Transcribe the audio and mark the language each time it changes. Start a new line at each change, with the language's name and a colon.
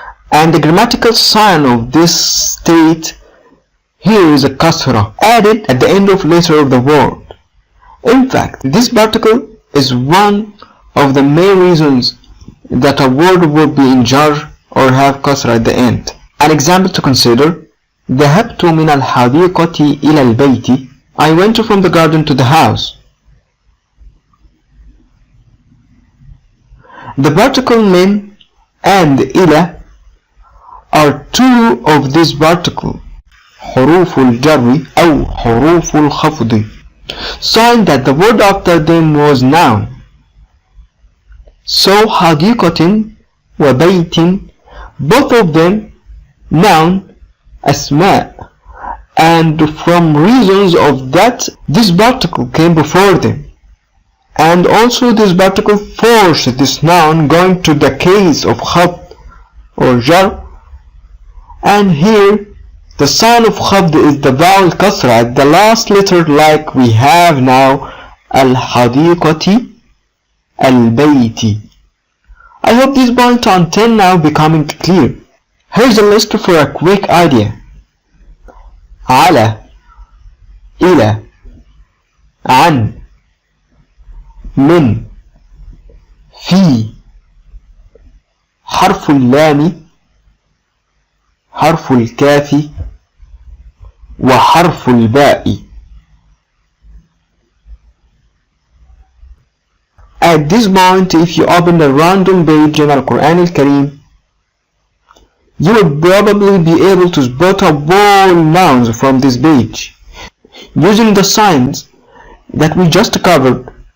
English: And the grammatical sign of this state here is a kasra added at the end of letter of the word. In fact, this particle is one of the main reasons that a word would be in jar or have kasra at the end. An example to consider:
Arabic: ذهبت من الحديقة إلى البيت.
English: I went from the garden to the house. The particle min and إلى are two of this particle,
Arabic: حروف الجر أو حروف الخفض.
English: sign that the word after them was noun. So
Arabic: حديقة وبيت,
English: both of them noun أسماء, and from reasons of that this particle came before them, and also this particle forced this noun going to the case of خفض or jar, and here the sign of خفض is the vowel kasra at the last letter, like we have now
Arabic: الحديقة البيت.
English: I hope this point until now becoming clear. Here's a list for a quick idea.
Arabic: على, إلى, عن, من, في, حرف اللام, حرف الكاف, وحرف الباء.
English: At this point, if you open a random page in Al-Quran Al-Kareem, you will probably be able to spot all nouns from this page using the signs that we just covered.